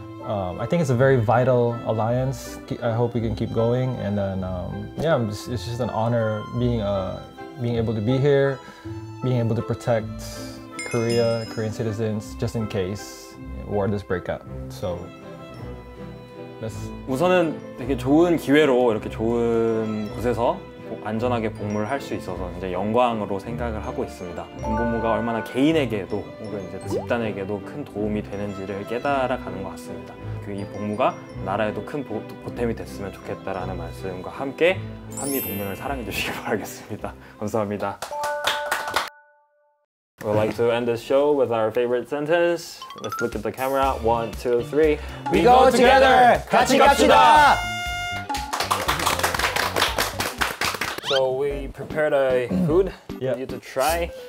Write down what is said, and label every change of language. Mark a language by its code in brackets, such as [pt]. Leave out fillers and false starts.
[en] I think it's a very vital alliance. I hope we can keep going, and then yeah, it's just an honor being able to be here, being able to protect Korean citizens, just in case war does break out. So that's. [ko] 우선은 되게 좋은 기회로 이렇게 좋은 곳에서 안전하게 복무를 할 수 있어서 이제 영광으로 생각을 하고 있습니다. 군복무가 얼마나 개인에게도 혹은 이제 집단에게도 큰 도움이 되는지를 깨달아가는 것 같습니다. 이 복무가 나라에도 큰 보탬이 됐으면 좋겠다라는 말씀과 함께 한미동맹을 사랑해 주시기 바라겠습니다. 감사합니다. [en] We'd like to end this show with our favorite sentence. Let's look at the camera. 1, 2, 3. We go together. [ko] 같이 갑시다. [en] So we prepared a food Yeah. for you to try.